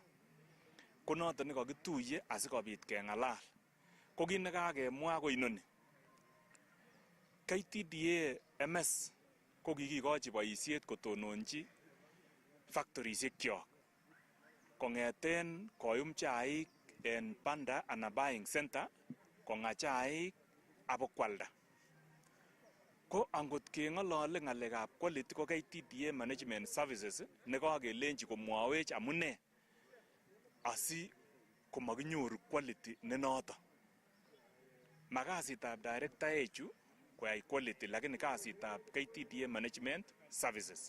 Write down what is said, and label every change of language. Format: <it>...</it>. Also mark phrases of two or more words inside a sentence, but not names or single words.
<kln>Ko noton nekokituye asikobit keng'alal. Ko kit nekakemwa ko inoni. KTDA MS ko kikikochi boisiet kotononchi factorisiekchok kong'eten koyum chaik en banda ana</kln> <en>buying center</en> <kln>kong'a chaik abokwalda. Ko angot keng'olole ng'alekab quality ko KTDA Management Services nekakelenji komwawech amune asi komakinyoru quality nenoto. Makasitab director echu koyai quality lakini kasitab KTDA Management Services.</kln>